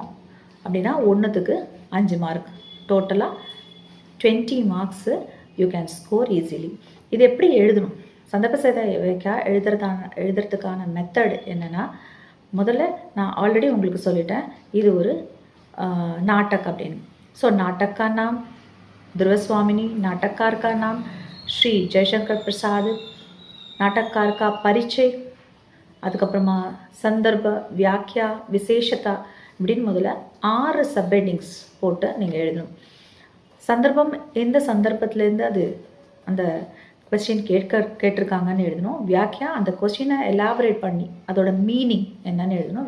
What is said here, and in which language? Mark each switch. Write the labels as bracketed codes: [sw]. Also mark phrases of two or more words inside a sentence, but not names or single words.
[ta] அப்படின்னா 1க்கு 5 மார்க், டோட்டலாக 20 மார்க்ஸு [en] you can score easily. [ta] இது எப்படி எழுதணும், [hi] सन्दर्भ सहित व्याख्या [ta] எழுதுறதுக்கான மெத்தட் என்னென்னா, முதல்ல நான் ஆல்ரெடி உங்களுக்கு சொல்லிட்டேன், இது ஒரு நாட்டக் அப்படின்னு. [hi] ஸோ நாட்டக் का नाम दुर्वास्वामिनी, नाटककार का नाम श्री जयशंकर प्रसाद, नाटककार का परिचय, [ta] அதுக்கப்புறமா [hi] सन्दर्भ व्याख्या विशेषता [ta] இப்படின்னு முதல்ல 6 சப்ஹெட்டிங்ஸ் போட்டு நீங்கள் எழுதணும். சந்தர்ப்பம் எந்த சந்தர்ப்பத்திலேருந்து அது அந்த கொஸ்டின் கேட்டிருக்காங்கன்னு எழுதணும். வியாக்கியா அந்த கொஸ்டினை எலாபரேட் பண்ணி அதோட மீனிங் என்னன்னு எழுதணும்.